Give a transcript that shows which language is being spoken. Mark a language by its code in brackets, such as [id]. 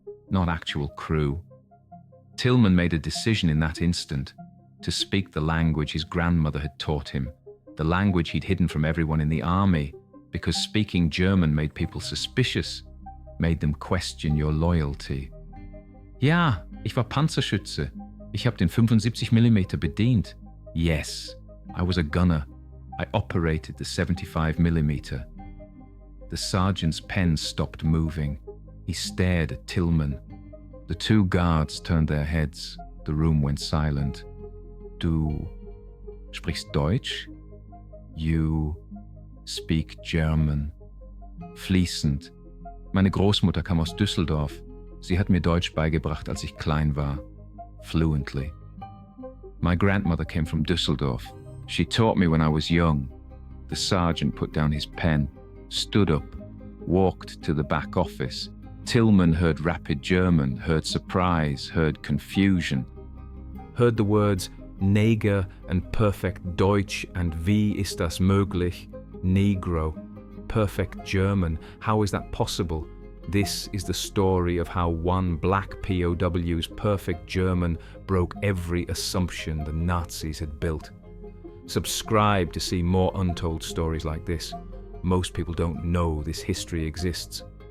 [en] Not actual crew. Tillman made a decision in that instant to speak the language his grandmother had taught him, the language he'd hidden from everyone in the army, because speaking German made people suspicious, made them question your loyalty. [de] Ja, ich war Panzerschütze. Ich hab den 75mm bedient. [en] Yes, I was a gunner. I operated the 75mm. The sergeant's pen stopped moving. He stared at Tillman. The 2 guards turned their heads. The room went silent. [de] Du sprichst Deutsch? [en] You speak German. [de] Fließend. Meine Großmutter kam aus Düsseldorf. Sie hat mir Deutsch beigebracht, als ich klein war. [en] Fluently. My grandmother came from Düsseldorf. She taught me when I was young. The sergeant put down his pen, stood up, walked to the back office. Tillman heard rapid German, heard surprise, heard confusion. Heard the words Neger and perfect Deutsch and [de] wie ist das möglich? [en] Negro. Perfect German. How is that possible? This is the story of how one black POW's perfect German broke every assumption the Nazis had built. Subscribe to see more untold stories like this. Most people don't know this history exists.